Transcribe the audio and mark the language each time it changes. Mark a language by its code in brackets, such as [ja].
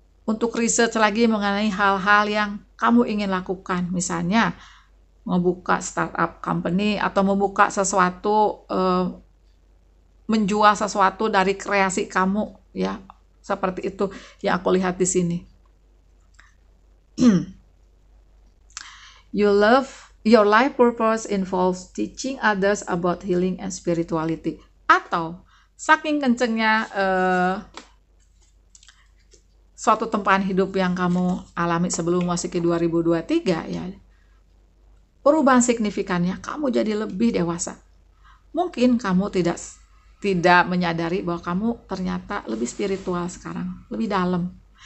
[id] Untuk research lagi mengenai hal-hal yang kamu ingin lakukan, misalnya membuka startup company atau membuka sesuatu, menjual sesuatu dari kreasi kamu, ya, seperti itu yang aku lihat di sini. [en] Your life purpose involves teaching others about healing and spirituality. [id] Atau saking kencengnya suatu tempahan hidup yang kamu alami sebelum memasuki 2023 ya, perubahan signifikannya kamu jadi lebih dewasa. Mungkin kamu tidak menyadari bahwa kamu ternyata lebih spiritual sekarang, lebih dalam.